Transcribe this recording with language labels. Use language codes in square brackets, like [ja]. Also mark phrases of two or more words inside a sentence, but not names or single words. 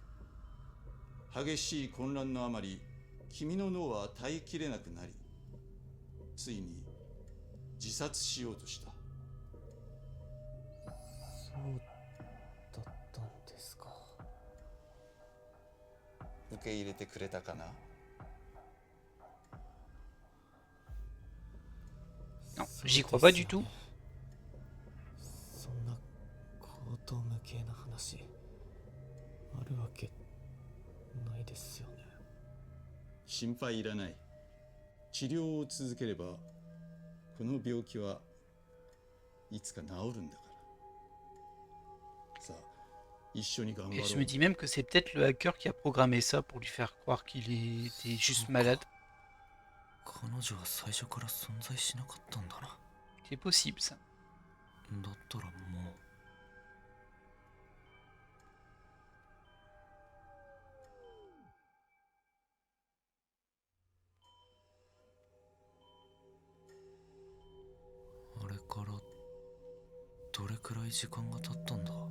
[ja] 激しい混乱のあまり君の脳は耐えきれなくなり、ついに自殺しようとした。そうだったんですか。受け入れてくれたかな。 [fr] Non, j'y crois pas du tout. [ja] そんな高等無形な話あるわけないですよね。心配いらない。治療を続ければこの病気はいつか治るんだから。さあ、一緒に頑張ろ [fr] Et [ja] う。 [fr] je me dis même que c'est peut-être le hacker qui a programmé ça pour lui faire croire qu'il était juste malade. [ja] 彼女は最初から存在しなかったんだな。 [fr] C'est possible ça. [ja] だったらもう。あれからどれくらい時間が経ったんだ。